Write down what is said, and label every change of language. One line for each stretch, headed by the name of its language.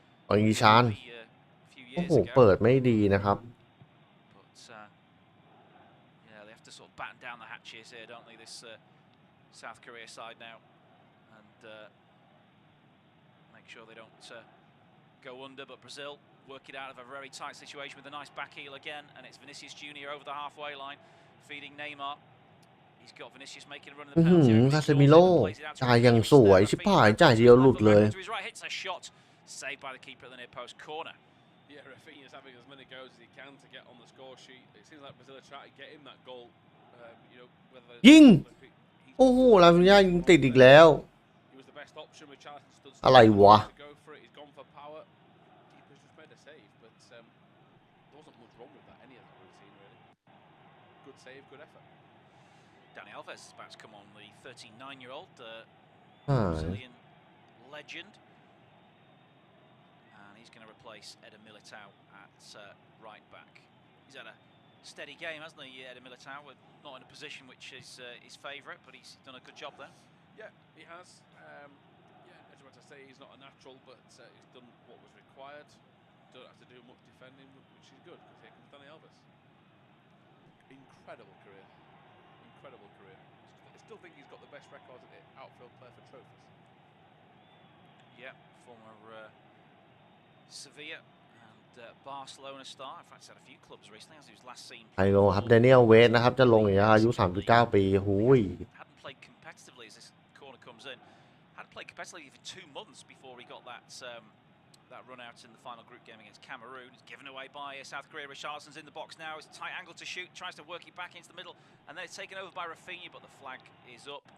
Thai: ออีชาน โอ้โห เปิดไม่ดีนะครับ
English: But yeah, they have to sort of batten down the hatches here, don't they? This South Korea side now, and make sure they don't go under. But Brazil work it out of a very tight situation with a nice back heel again, and it's Vinicius Junior over the halfway line, feeding Neymar. He's got Vinicius making a run in the penalty area.
Thai: คาเซมิโร่จ่ายอย่างสวยชิบหายจ่ายเดียวหลุดเลย
English: Hits a shot, saved by the keeper at the near post corner. Yeah, Rafinha's having as many goals as he can to get on the score sheet. It seems like Brazil are trying to get him that goal. You know, whether
Thai: ยิง โอ้โหลาฟินยายิงติดอีกแล้ว
English: he was the best option with Charlton stood
Thai: อะไรวะ
English: to go for it. He's gone for power. Keeper's just made a save, but there wasn't much wrong with that. Any of that routine, really. Good save, good effort. Dani Alves is about to come on, the 39-year-old Brazilian legend. And he's going to replace Eder Militao at right back. He's had a steady game, hasn't he, Eder Militao? Not in a position which is his favourite, but he's done a good job there. Yeah, he has. Yeah, as you want to say, he's not a natural, but he's done what was required. Don't have to do much defending, which is good, because here comes Dani Alves. Incredible career. Incredible career. I still think he's got the best record as an outfield player for trophies. Yeah, former Sevilla and Barcelona star. In fact, he's had a few clubs recently, as he was last seen.
Thai: ไฮโลครับเดเนียลเวสนะครับจะลงอีกอายุ 39 ปีหูย
English: Hadn't played competitively as this corner comes in. Hadn't played competitively for 2 months before he got that that run out in the final group game against Cameroon. It's given away by South Korea. Richarlison's in the box now. It's a tight angle to shoot. Tries to work it back into the middle, and then it's taken over by Rafinha. But the flag is up.